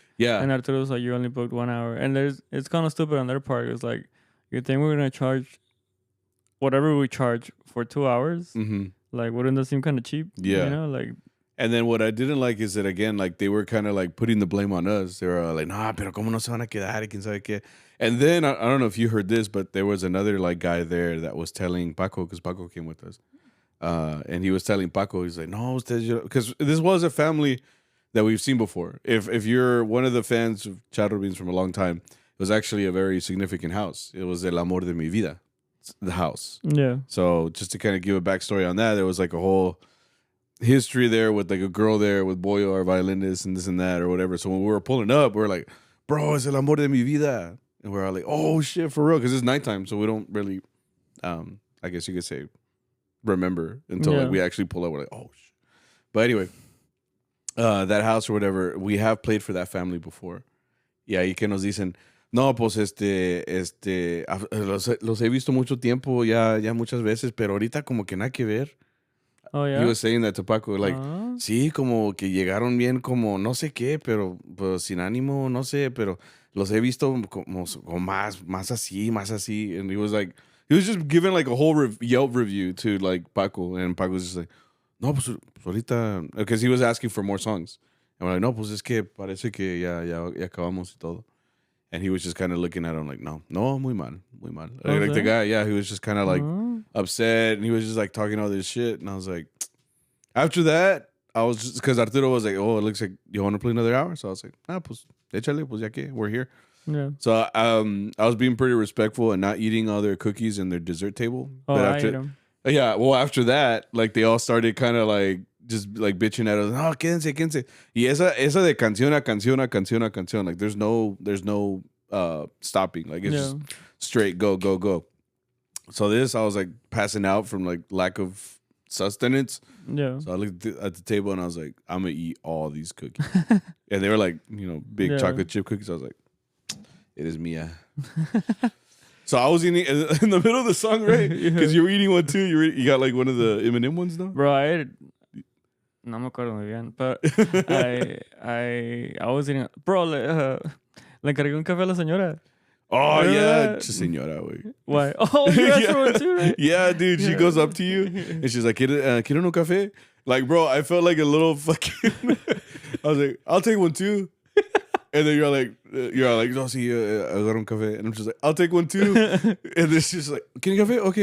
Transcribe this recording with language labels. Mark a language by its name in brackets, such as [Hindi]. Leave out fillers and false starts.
[English] Yeah. And Arturo was like, you only booked 1 hour. And it's kind of stupid on their part. It's like, you think we're going to charge whatever we charge for 2 hours? Mm-hmm. Like, wouldn't that seem kind of cheap? Yeah. You know, like. And then what I didn't like is that, again, like they were kind of like putting the blame on us. They were like, nah, [Spanish] pero como no se van a quedar, quién sabe qué. [English] And then, I don't know if you heard this, but there was another like guy there that was telling Paco, because Paco came with us. And he was telling Paco, he's like, no, because this was a family that we've seen before. If you're one of the fans of CharroBeans from a long time, it was actually a very significant house. It was El Amor de mi Vida, the house. Yeah. So just to kind of give a backstory on that, there was like a whole history there with like a girl there with Boyo, our violinist, and this and that or whatever. So when we were pulling up, we were like, bro, it's El Amor de mi Vida. And we're all like, oh shit, for real. Because it's nighttime, so we don't really, I guess you could say, remember until like we actually pull up. We're like, oh shit. But anyway, that house or whatever, we have played for that family before. [Spanish] Y ahí que nos dicen, no, pues los he visto mucho tiempo ya muchas veces, pero ahorita como que nada que ver. [English] Oh, yeah. He was saying that to Paco, like, [Spanish] sí, como que llegaron bien como no sé qué, pero pues, sin ánimo, no sé, pero los he visto como más así, más así. [English] And he was just giving like a whole Yelp review to like Paco, and Paco was just like, [Spanish] no, pues ahorita, [English] because he was asking for more songs. And we're like, [Spanish] no, pues es que parece que ya acabamos y todo. [English] And he was just kind of looking at him like, [Spanish] no, muy mal. [English] Okay. Like the guy, yeah, he was just kind of like upset, and he was just like talking all this shit. And I was like, after that, I was just, because Arturo was like, oh, it looks like you want to play another hour. So I was like, [Spanish] pues, échale, pues ya que, [English] we're here. Yeah. So I was being pretty respectful and not eating all their cookies and their dessert table. Oh, but I ate them. Yeah, well, after that, like they all started kind of like just like bitching at us. [Spanish] No, quédense. Y esa de canción a canción. [English] Like there's no stopping. Like it's just straight go. So this, I was like passing out from like lack of sustenance. Yeah. So I looked at the table and I was like, I'm gonna eat all these cookies. And they were like, big chocolate chip cookies. I was like, it is mía. So I was eating in the middle of the song, right? Because you were eating one too. You got like one of the M&M ones, though. Bro, I ate. [Spanish] No me acuerdo muy bien, [English] but I was eating. [Spanish] Bro, le encargué un café a la señora. Oh yeah, señora, güey. [English] Why? Oh, you asked for one too, right? Yeah, dude. She goes up to you and she's like, [Spanish] "Quiero un café?" [English] Like, bro, I felt like a little fucking. I was like, "I'll take one too." And then you're like, [Spanish] no, sí, agarra un café. [English] And I'm just like, I'll take one too. And then she's like, can you café? Okay.